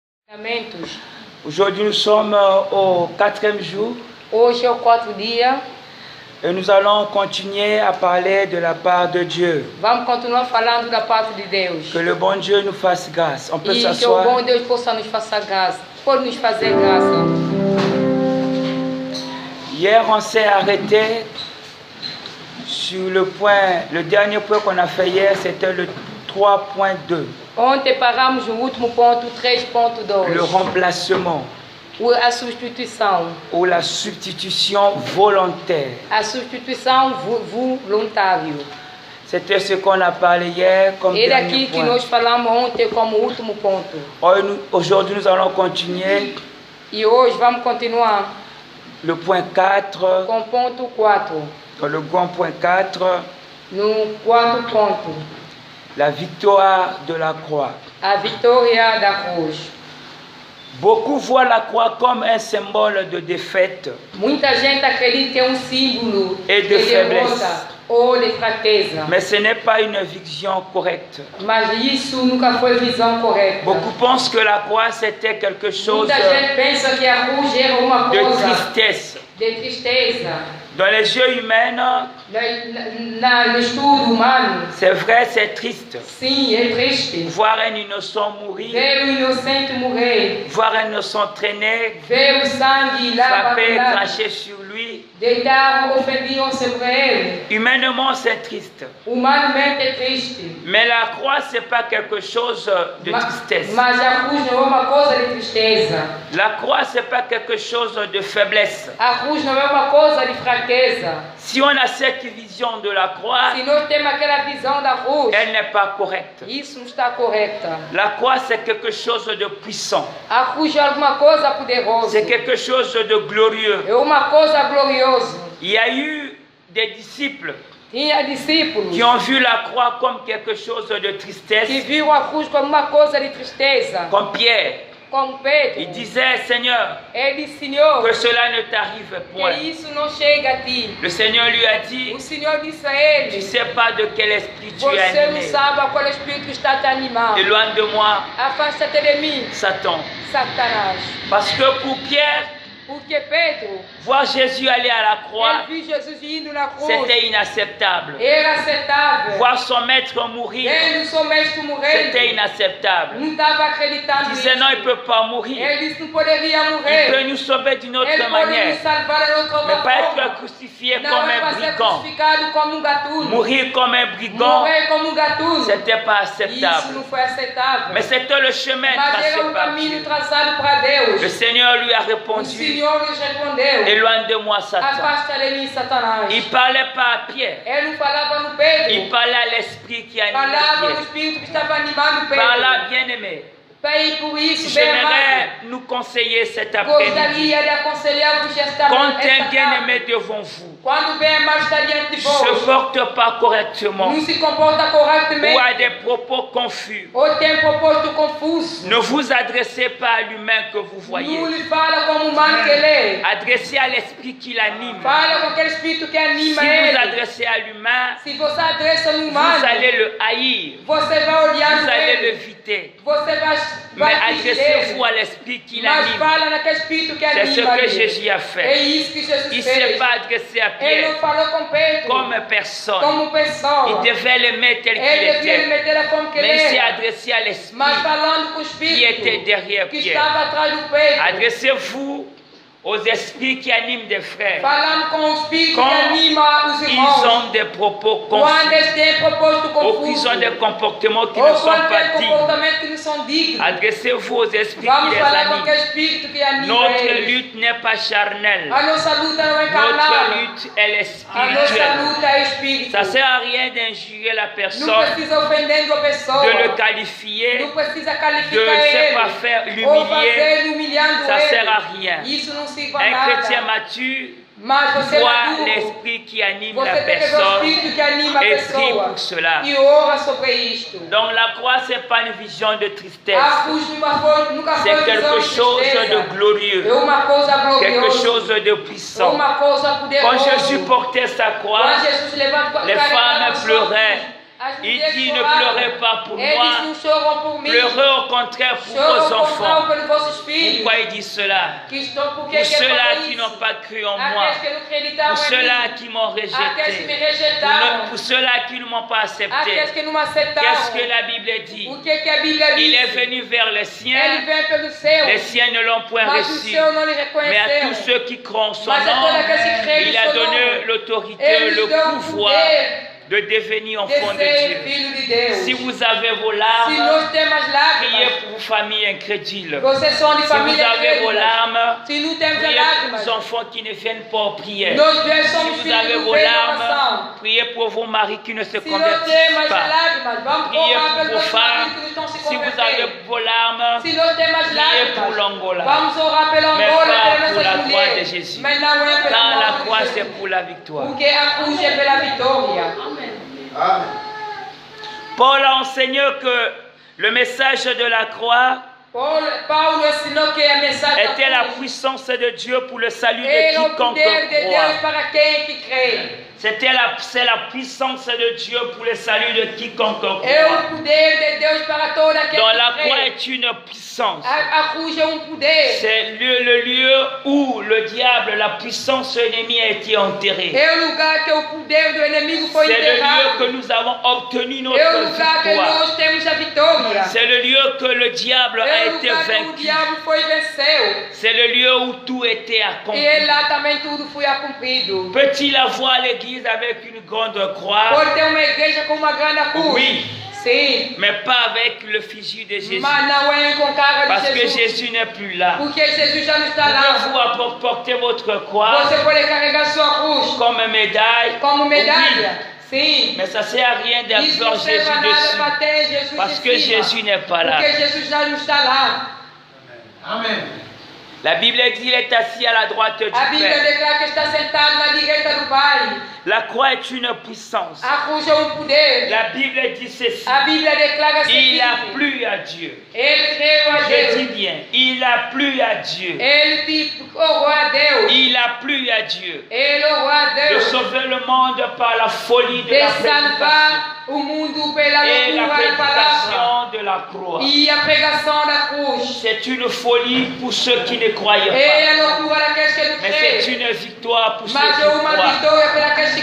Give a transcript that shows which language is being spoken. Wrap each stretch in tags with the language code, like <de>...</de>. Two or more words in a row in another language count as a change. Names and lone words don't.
<fr>Aujourd'hui, nous sommes au 4e jour.</fr> <pt>Hoje é o quarto dia.</pt> <fr>Et nous allons continuer à parler de la part de Dieu.</fr> <pt>Vamos continuar falando da parte de Deus.</pt> <fr>Que le bon Dieu nous fasse grâce. On peut</fr> <pt>E que o</pt> <fr>s'asseoir.</fr> <pt>bom Deus possa nos fazer graça. Pode nos fazer graça.</pt> <fr>Hier, on s'est arrêté sur le dernier point qu'on a fait hier, c'était le 3.2.</fr> <pt>Ontem paramos no último ponto, 3.2.</pt> <fr>Le remplacement</fr> <pt>A substituição.</pt> <fr>ou la substitution volontaire.</fr> <pt>A substituição voluntária.</pt> <fr>C'était ce qu'on a parlé hier comme</fr> <pt>Ele</pt> <fr>dernier</fr> <pt>aqui que</pt> <fr>point.</fr> <pt>nós falamos ontem como último ponto.</pt> <fr>Aujourd'hui, nous allons continuer</fr> <pt>E hoje vamos continuar</pt> <fr>le point 4,</fr> <pt>com o ponto 4.</pt> <fr>le grand point 4,</fr> <pt>No quarto ponto,</pt> <fr>la victoire de la croix.</fr> <pt>a vitória da cruz.</pt> <fr>Beaucoup voient la croix comme un symbole de défaite</fr> <pt>Muita gente acredita que é símbolo</pt> <fr>Et de</fr> <pt>de</pt> <fr>faiblesse.</fr> <pt>derrota ou de fraqueza.</pt> <fr>mais ce n'est pas une vision correcte.</fr> <pt>Mas isso nunca foi visão correta.</pt> <fr>Beaucoup pensent que la croix c'était quelque chose</fr> <pt>Muita gente pensa que a cruz era uma</pt> <fr>de</fr> <pt>coisa</pt> <fr>tristesse.</fr> <pt>de tristeza.</pt> <fr>Dans les yeux humains,</fr> <pt>No estudo humano,</pt> <fr>c'est vrai, c'est triste.</fr> <pt>sim, é triste.</pt> <fr>Voir un innocent mourir,</fr> <pt>Ver o inocente morrer,</pt> <fr>voir un innocent traîner,</fr> <pt>ver o sangue lá</pt> <fr>frapper,</fr> <pt>batalhar,</pt> <fr>cracher sur lui.</fr> <pt>deitar ofendiam sobre ele.</pt> <fr>Humainement, c'est triste.</fr> <pt>Humanamente é triste.</pt> <fr>Mais la croix, c'est pas quelque chose de tristesse.</fr> <pt>Mas a cruz não é uma coisa de tristeza.</pt> <fr>La croix, c'est pas quelque chose de faiblesse.</fr> <pt>A cruz não é uma coisa de fraqueza.</pt> <fr>Si on a cette vision de la croix,</fr> <pt>Se nós temos aquela visão da cruz,</pt> <fr>elle n'est pas correcte.</fr> <pt>isso não está correta.</pt> <fr>La croix, c'est quelque chose de puissant.</fr> <pt>A cruz é alguma coisa poderosa.</pt> <fr>C'est quelque chose de glorieux.</fr> <pt>É uma coisa gloriosa.</pt> <fr>Il y a eu des disciples</fr> <pt>Tinha discípulos</pt> <fr>qui ont vu la croix comme quelque chose de</fr> <pt>que</pt> <fr>tristesse,</fr> <pt>viram a cruz como uma coisa de tristeza.</pt> <fr>comme Pierre.</fr> <pt>Como Pedro.</pt> <fr>Il disait, Seigneur,</fr> <pt>Ele disse, Senhor,</pt> <fr>que cela ne t'arrive</fr> <pt>que</pt> <fr>point.</fr> <pt>isso não chega a ti.</pt> <fr>Le Seigneur lui a dit,</fr> <pt>O Senhor disse a</pt> <fr>tu</fr> <pt>ele,</pt> <fr>ne sais pas de quel esprit tu es</fr> <pt>você não</pt> <fr>animé.</fr> <pt>sabe a qual espírito está te animando.</pt> <fr>Éloigne de moi,</fr> <pt>Afasta-te de mim,</pt> <fr>Satan.</fr> <pt>Satanás.</pt> <fr>Parce que pour Pierre,</fr> <pt>Porque Pedro,</pt> <fr>voir Jésus aller à la croix,</fr> <pt>ele viu Jesus indo na cruz.</pt> <fr>c'était inacceptable.</fr> <pt>Era aceitável.</pt> <fr>Voir son maître mourir,</fr> <pt>Ele, o seu mestre morrendo,</pt> <fr>c'était inacceptable.</fr> <pt>não estava</pt> <fr>Il</fr> <pt>acreditando</pt> <fr>disait,</fr> <pt>nisso.</pt> <fr>non, il ne peut pas mourir.</fr> <pt>Ele disse que não poderia</pt> <fr>Il</fr> <pt>morrer.</pt> <fr>peut nous sauver d'une autre</fr> <pt>Ele pode</pt> <fr>manière,</fr> <pt>nos salvar de outra</pt> <fr>mais pas</fr> <pt>forma.</pt> <fr>être crucifié</fr> <pt>Não</pt> <fr>comme</fr> <pt>é</pt> <fr>un</fr> <pt>para ser</pt> <fr>brigand.</fr> <pt>crucificado como gatuno.</pt> <fr>Mourir comme un brigand,</fr> <pt>Morrer como gatuno.</pt> <fr>c'était pas</fr> <pt>Isso</pt> <fr>acceptable.</fr> <pt>não foi aceitável.</pt> <fr>Mais c'était le chemin</fr> <pt>Mas</pt> <fr>tracé</fr> <pt>era um</pt> <fr>par</fr> <pt>caminho</pt> <fr>Dieu.</fr> <pt>traçado para Deus.</pt> <fr>Le Seigneur lui a</fr> <pt>O</pt> <fr>répondu,</fr> <pt>Senhor nos respondeu.</pt> <fr>éloigne de moi, Satan.</fr> <pt>Afasta de mim, Satanás.</pt> <fr>Il ne parlait pas à Pierre,</fr> <pt>Ele não falava no Pedro.</pt> <fr>il parlait à l'esprit qui animait</fr> <pt>Falava no</pt> <fr>Pierre.</fr> <pt>espírito que estava animando</pt> <fr>Par</fr> <pt>Pedro.</pt> <fr>là, bien-aimé,</fr> <pt>E por isso, bem amado,</pt> <fr>j'aimerais nous conseiller cet après-midi.</fr> <pt>gostaria de aconselhar-vos esta</pt> <fr>Quand un</fr> <pt>tarde.</pt> <fr>bien-aimé devant vous</fr> <pt>Quando o bem amado está diante de</pt> <fr>se</fr> <pt>vós,</pt> <fr>porte pas correctement</fr> <pt>não se comporta</pt> <fr>ou a</fr> <pt>corretamente,</pt> <fr>des propos confus,</fr> <pt>ou tem propósito confuso,</pt> <fr>ne vous adressez pas à l'humain que vous voyez.</fr> <pt>não lhe fala como humano que ele é.</pt> <fr>Adressez à l'esprit qui l'anime.</fr> <pt>Fala com aquele espírito que</pt> <fr>Si</fr> <pt>anima</pt> <fr>vous</fr> <pt>ele.</pt> <fr>adressez à l'humain,</fr> <pt>Se você adressa no</pt> <fr>vous</fr> <pt>humano,</pt> <fr>allez le haïr,</fr> <pt>você vai olhar</pt> <fr>vous</fr> <pt>no</pt> <fr>allez</fr> <pt>ele.</pt> <fr>l'éviter.</fr> <pt>Você vai</pt> <fr>Mais</fr> <pt>fugir</pt> <fr>adressez-vous</fr> <pt>dele.</pt> <fr>à l'esprit qui</fr> <pt>Mas</pt> <fr>l'anime.</fr> <pt>fala naquele espírito que</pt> <fr>C'est ce</fr> <pt>anima</pt> <fr>que</fr> <pt>ele.</pt> <fr>Jésus a</fr> <pt>É</pt> <fr>fait.</fr> <pt>isso que Jesus</pt> <fr>Il ne s'est</fr> <pt>fez.</pt> <fr>pas adressé à</fr> <pt>Ele</pt> <fr>Pierre</fr> <pt>não falou com Pedro</pt> <fr>comme personne.</fr> <pt>como pessoa.</pt> <fr>Il devait l'aimer tel qu'il</fr> <pt>Ele devia lhe</pt> <fr>était.</fr> <pt>meter da forma que ele</pt> <fr>Mais il s'est</fr> <pt>era.</pt> <fr>adressé à l'esprit</fr> <pt>Mas falando com o</pt> <fr>qui était</fr> <pt>espírito</pt> <fr>derrière</fr> <pt>que</pt> <fr>Pierre.</fr> <pt>estava atrás do Pedro.</pt> <fr>Adressez-vous aux esprits qui animent des frères.</fr> <pt>Falando com o espírito</pt> <fr>Quand</fr> <pt>que anima os</pt> <fr>ils</fr> <pt>irmãos.</pt> <fr>ont des propos</fr> <pt>Quando</pt> <fr>confus,</fr> <pt>eles têm propósito</pt> <fr>ou qu'ils</fr> <pt>confuso.</pt> <fr>ont des comportements qui ne</fr> <pt>Ou</pt> <fr>sont</fr> <pt>quando</pt> <fr>pas</fr> <pt>tem</pt> <fr>dignes.</fr> <pt>comportamentos que não são dignos.</pt> <fr>Adressez-vous aux esprits qui</fr> <pt>Vamos</pt> <fr>les</fr> <pt>falar com</pt> <fr>animent.</fr> <pt>aquele espírito que anima</pt> <fr>Notre</fr> <pt>eles.</pt> <fr>lutte n'est pas charnelle.</fr> <pt>A nossa luta não é carnal.</pt> <fr>Notre lutte, elle est</fr> <pt>A nossa</pt> <fr>spirituelle.</fr> <pt>luta é espírito.</pt> <fr>Ça ne sert à rien d'injurer la</fr> <pt>Não</pt> <fr>personne,</fr> <pt>precisa ofendendo a pessoa.</pt> <fr>de le qualifier,</fr> <pt>Não precisa</pt> <fr>de</fr> <pt>qualificar</pt> <fr>ne</fr> <pt>ele.</pt> <fr>pas faire</fr> <pt>Ou</pt> <fr>l'humilier.</fr> <pt>fazer ele humilhando</pt> <fr>Ça ne</fr> <pt>ele.</pt> <fr>sert à rien.</fr> <pt>Isso não sirva a</pt> <fr>Un</fr> <pt>nada.</pt> <fr>chrétien mature</fr> <pt>Mas você é</pt> <fr>voit</fr> <pt>maduro.</pt> <fr>l'esprit qui anime la</fr> <pt>Você tem que ver o</pt> <fr>personne</fr> <pt>espírito que anima a</pt> <fr>et prie</fr> <pt>pessoa.</pt> <fr>pour cela.</fr> <pt>E ora sobre isto.</pt> <fr>Donc la croix, ce n'est pas une vision de tristesse.</fr> <pt>A cruz nunca foi</pt> <fr>C'est quelque</fr> <pt>visão de</pt> <fr>chose de</fr> <pt>tristeza. É</pt> <fr>glorieux,</fr> <pt>uma coisa</pt> <fr>quelque</fr> <pt>gloriosa.</pt> <fr>chose de</fr> <pt>É</pt> <fr>puissant.</fr> <pt>uma coisa</pt> <fr>Quand</fr> <pt>poderosa.</pt> <fr>Jésus portait sa croix,</fr> <pt>Quando Jesus levanta</pt> <fr>les femmes pleuraient.</fr> <pt>As</pt> <fr>Il</fr> <pt>mulheres</pt> <fr>dit, ne</fr> <pt>choraram.</pt> <fr>pleurez pas pour</fr> <pt>Eles</pt> <fr>moi,</fr> <pt>não choram por mim.</pt> <fr>pleurez au contraire pour</fr> <pt>Choram</pt> <fr>vos</fr> <pt>ao contrário</pt> <fr>enfants.</fr> <pt>pelos vossos filhos</pt> <fr>Pourquoi il dit cela?</fr> <pt>que estão, porque</pt> <fr>Pour</fr> <pt>que ele</pt> <fr>ceux-là</fr> <pt>falou</pt> <fr>qui</fr> <pt>isso?</pt> <fr>n'ont pas cru en moi,</fr> <pt>Aqueles que não acreditavam</pt> <fr>pour</fr> <pt>em</pt> <fr>ceux-là</fr> <pt>mim,</pt> <fr>qui m'ont</fr> <pt>aqueles que me</pt> <fr>rejeté,</fr> <pt>rejeitavam,</pt> <fr>pour ceux-là qui ne m'ont pas</fr> <pt>aqueles</pt> <fr>accepté.</fr> <pt>que não me</pt> <fr>Qu'est-ce</fr> <pt>aceitavam.</pt> <fr>que la Bible dit?</fr> <pt>O que a Bíblia</pt> <fr>Il est</fr> <pt>diz?</pt> <fr>venu vers les</fr> <pt>Ele</pt> <fr>siens,</fr> <pt>vem pelos</pt> <fr>les</fr> <pt>seus,</pt> <fr>siens ne l'ont point</fr> <pt>mas os</pt> <fr>reçu.</fr> <pt>seus não lhe</pt> <fr>Mais à tous</fr> <pt>reconheceram.</pt> <fr>ceux qui croient en son</fr> <pt>Mas a</pt> <fr>nom,</fr> <pt>todos aqueles que creem</pt> <fr>il a</fr> <pt>no seu</pt> <fr>donné</fr> <pt>nome,</pt> <fr>l'autorité,</fr> <pt>ele</pt> <fr>le</fr> <pt>lhes deu o</pt> <fr>pouvoir</fr> <pt>poder</pt> <fr>de devenir</fr> <pt>de</pt> <fr>enfant de</fr> <pt>ser</pt> <fr>Dieu.</fr> <pt>filho de Deus.</pt> <fr>Si vous avez vos</fr> <pt>Se</pt> <fr>larmes,</fr> <pt>nós temos</pt> <fr>priez</fr> <pt>lágrimas,</pt> <fr>pour vos familles incrédules.</fr> <pt>vocês são de</pt> <fr>Si vous</fr> <pt>família</pt> <fr>avez vos</fr> <pt>crente.</pt> <fr>larmes,</fr> <pt>Se não temos</pt> <fr>priez pour</fr> <pt>lágrimas,</pt> <fr>vos enfants qui ne viennent pas aux prières.</fr> <pt>nós</pt> <fr>Si</fr> <pt>somos</pt> <fr>vous</fr> <pt>filhos</pt> <fr>avez</fr> <pt>do</pt> <fr>vos</fr> <pt>bem da</pt> <fr>larmes,</fr> <pt>oração.</pt> <fr>priez pour vos maris qui ne se</fr> <pt>Se nós</pt> <fr>convertissent</fr> <pt>temos</pt> <fr>pas.</fr> <pt>lágrimas, vamos</pt> <fr>Priez</fr> <pt>orar</pt> <fr>pour</fr> <pt>pelos</pt> <fr>vos</fr> <pt>nossos</pt> <fr>femmes.</fr> <pt>maridos que não estão se</pt> <fr>Si vous avez</fr> <pt>convertendo.</pt> <fr>vos larmes,</fr> <pt>Se nós temos</pt> <fr>priez pour</fr> <pt>lágrimas,</pt> <fr>l'Angola.</fr> <pt>vamos orar pela</pt> <fr>Mais</fr> <pt>Angola,</pt> <fr>pas</fr> <pt>pelas</pt> <fr>pour la</fr> <pt>nossas</pt> <fr>croix de</fr> <pt>mulheres.</pt> <fr>Jésus.</fr> <pt>Mas não é pela</pt> <fr>Car la</fr> <pt>morte de</pt> <fr>croix,</fr> <pt>Jesus.</pt> <fr>c'est pour la victoire.</fr> <pt>Porque a cruz é pela vitória.</pt> <fr>Paul a enseigné que le message de la croix</fr> <pt>Paulo ensinou que a mensagem da</pt> <fr>était la</fr> <pt>cruz</pt> <fr>puissance de Dieu pour le salut de</fr> <pt>é o</pt> <fr>quiconque</fr> <pt>poder de Deus</pt> <fr>croit.</fr> <pt>para quem que crê.</pt> <fr>C'est la puissance de Dieu pour le salut de quiconque</fr> <pt>É</pt> <fr>croit.</fr> <pt>o poder de Deus para todo aquele</pt> <fr>Donc</fr> <pt>que</pt> <fr>la croix</fr> <pt>crê.</pt> <fr>est une puissance.</fr> <pt>A cruz é poder.</pt> <fr>C'est le lieu où le diable, la puissance ennemie a été enterrée.</fr> <pt>É o lugar que o poder do inimigo foi</pt> <fr>C'est le lieu</fr> <pt>enterrado.</pt> <fr>que nous avons obtenu</fr> <pt>É o</pt> <fr>notre</fr> <pt>lugar que</pt> <fr>victoire.</fr> <pt>nós temos a vitória.</pt> <fr>C'est le lieu que le diable a</fr> <pt>É o</pt> <fr>été</fr> <pt>lugar que o</pt> <fr>vaincu.</fr> <pt>diabo foi venceu.</pt> <fr>C'est le lieu où tout était accompli.</fr> <pt>E lá também tudo foi cumprido.</pt> <fr>Peut-il avoir l'église avec une grande croix?</fr> <pt>Pode ter uma igreja com uma grande cruz.</pt> <fr>Oui,</fr> <pt>Sim.</pt> <fr>mais pas avec le fusil de Jésus.</fr> <pt>Mas não é com cara</pt> <fr>Parce</fr> <pt>de</pt> <fr>que</fr> <pt>Jesus.</pt> <fr>Jésus n'est plus là.</fr> <pt>Porque Jesus já não está lá.</pt> <fr>Pouvez-vous porter votre croix</fr> <pt>Você pode carregar sua cruz</pt> <fr>comme médaille?</fr> <pt>como</pt> <fr>Oui.</fr> <pt>medalha. Sim.</pt> <fr>Mais ça ne sert à rien</fr> <pt>Isso</pt> <fr>d'avoir</fr> <pt>não serve</pt> <fr>Jésus</fr> <pt>a nada</pt> <fr>dessus.</fr> <pt>para ter Jesus</pt> <fr>Parce</fr> <pt>em</pt> <fr>que</fr> <pt>cima.</pt> <fr>Jésus n'est pas là.</fr> <pt>Porque Jesus já não está lá.</pt> <fr>La Bible dit qu'il est assis à la droite du</fr> <pt>A Bíblia</pt> <fr>Père.</fr> <pt>declara que está sentado na direita do Pai.</pt> <fr>La croix est une puissance.</fr> <pt>A cruz é poder.</pt> <fr>La Bible dit ceci.</fr> <pt>A Bíblia declara</pt> <fr>Il a</fr> <pt>seguinte.</pt> <fr>plu à Dieu.</fr> <pt>Ele creu a</pt> <fr>Je dis</fr> <pt>Deus.</pt> <fr>bien, il a plu à Dieu.</fr> <pt>Ele orou a Deus.</pt> <fr>Il a plu à Dieu</fr> <pt>Ele orou a</pt> <fr>de</fr> <pt>Deus.</pt> <fr>sauver le monde par la folie de</fr> <pt>De</pt> <fr>la prédication</fr> <pt>salvar o mundo pela</pt> <fr>et la</fr> <pt>loucura da palavra.</pt> <fr>prédication de la croix.</fr> <pt>E a pregação da cruz.</pt> <fr>C'est une folie pour ceux qui ne croyaient</fr> <pt>É</pt> <fr>pas.</fr> <pt>a loucura daqueles que não</pt> <fr>Mais c'est</fr> <pt>creem.</pt> <fr>une victoire pour ceux</fr> <pt>Mas</pt> <fr>qui</fr> <pt>é uma</pt> <fr>croient.</fr> <pt>vitória para aqueles que</pt>